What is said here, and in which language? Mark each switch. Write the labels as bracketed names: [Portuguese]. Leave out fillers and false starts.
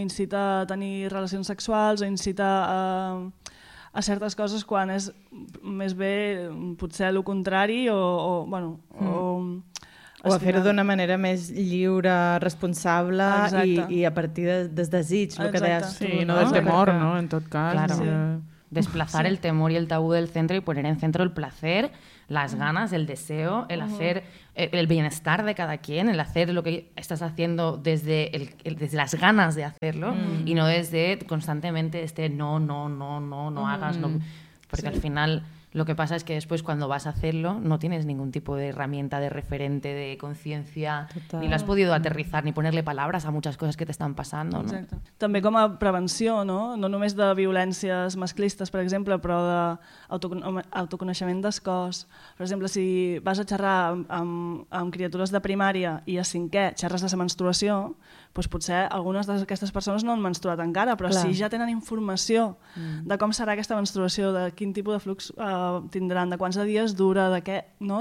[Catalan] Incita a tenir relacions sexuals o incita a certes coses, quan és més bé potser el contrari, o bueno, o O a fer-ho d'una manera més lliure, responsable i a partir de desig, el que deies tu. Sí, no del temor, no? En tot cas. [Spanish] Claro. Sí. Desplazar el temor y el tabú del centro y poner en centro el placer, las ganas, el deseo, el hacer el bienestar de cada quien, el hacer lo que estás haciendo desde desde las ganas de hacerlo y no desde constantemente este no hagas, no, porque al final lo que pasa es que después cuando vas a hacerlo no tienes ningún tipo de herramienta, de referente, de conciencia, ni lo has podido aterrizar, ni ponerle palabras a muchas cosas que te están pasando. ¿No? [Catalan] També com a prevenció, no? No només de violències masclistes, per exemple, però d'autoconeixement d'escòs. Per exemple, si vas a xerrar amb criatures de primària i a cinquè xerres de la menstruació, doncs potser algunes d'aquestes persones no han menstruat encara, però si ja tenen informació de com serà aquesta menstruació, de quin tipus de flux tindran, de quants dies dura, de què, no?